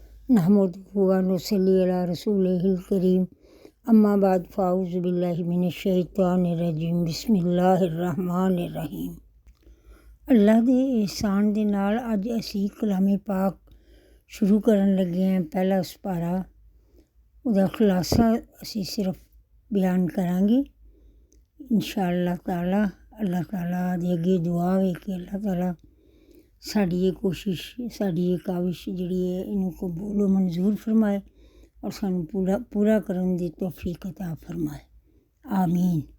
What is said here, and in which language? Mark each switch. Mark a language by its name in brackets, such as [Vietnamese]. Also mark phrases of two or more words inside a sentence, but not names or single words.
[Arabic] نحمده ونصلي على رسوله الكريم أما بعد فأعوذ بالله من الشيطان الرجيم بسم الله الرحمن الرحيم. [Punjabi] اللہ دے احسان دے نال اج اسی کلامِ پاک شروع کرن لگے ہیں. پہلا سپارہ اوہدا خلاصہ اسی صرف بیان کراں گے [Arabic] إن شاء الله تعالى. [Punjabi] اللہ تعالیٰ دے اگے دعا ہے کہ اللہ تعالیٰ ساڈی یہ کوشش ساڈی یہ کاوش جیہڑی ہے اینوں قبول و منظور فرمائے اور سانوں پورا کرن دی توفیق عطا فرمائے، آمین.